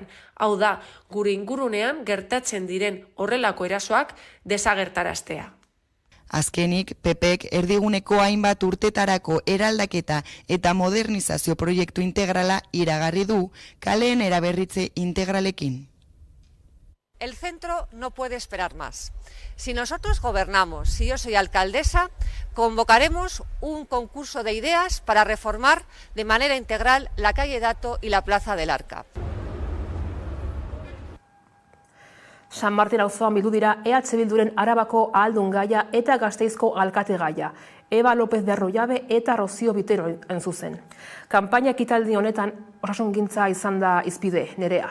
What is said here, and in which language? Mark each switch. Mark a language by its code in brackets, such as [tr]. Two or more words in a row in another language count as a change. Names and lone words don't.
[eu] Hau da, gure ingurunean gertatzen diren horrelako erasoak desagertaraztea. Azkenik, PPek erdiguneko hainbat urtetarako eraldaketa eta modernizazio proiektu integrala iragarri du kaleen eraberritze integralekin. [es] El centro no puede esperar más. Si nosotros gobernamos, si yo soy alcaldesa, convocaremos un concurso de ideas para reformar de manera integral la calle Dato y la plaza del Arca. [eu] San Martin auzoan bildu dira EH Bilduren Arabako ahaldun gaia eta Gasteizko alkate gaia. Eba López de Arroyabe eta Rocío Vitero hain zuzen. Kanpaina ekitaldi honetan osasungintza izan da hizpide, Nerea.